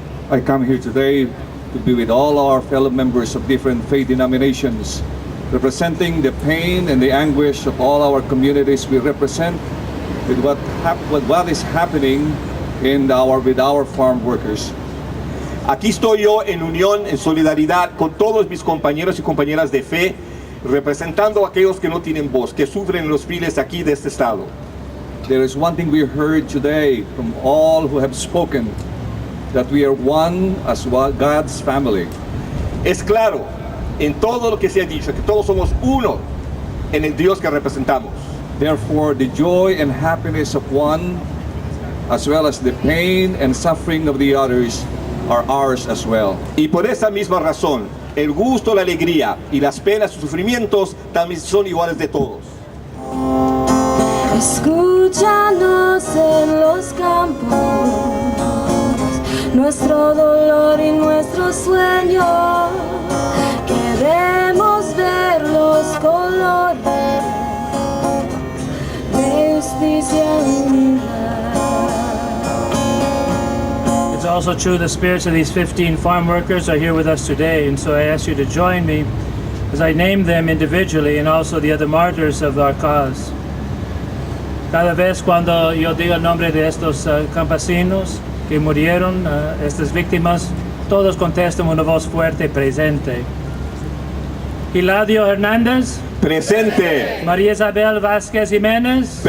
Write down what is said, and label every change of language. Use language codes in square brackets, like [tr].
[en] I come here today to be with all our fellow members of different faith denominations, representing the pain and the anguish of all our communities we represent with what is happening with our farm workers. [es] Aquí estoy yo en unión, en solidaridad con todos mis compañeros y compañeras de fe, representando a aquellos que no tienen voz, que sufren los files aquí de este estado. [en] There is one thing we heard today from all who have spoken, that we are one as God's family. [es] Es claro en todo lo que se ha dicho que todos somos uno en el Dios que representamos. [en] Therefore, the joy and happiness of one, as well as the pain and suffering of the others, are ours as well. [es] Y por esa misma razón, el gusto, la alegría y las penas y sufrimientos también son iguales de todos. Escúchanos en los campos, nuestro dolor y nuestro sueño. Queremos ver los colores de justicia y unidad. [en] It's also true the spirits of these 15 farm workers are here with us today, and so I ask you to join me as I name them individually and also the other martyrs of our cause. [es] Cada vez cuando yo diga el nombre de estos campesinos que murieron, estas víctimas, todos contestan una voz fuerte presente. Hilario Hernández. Presente. María Isabel Vázquez Jiménez.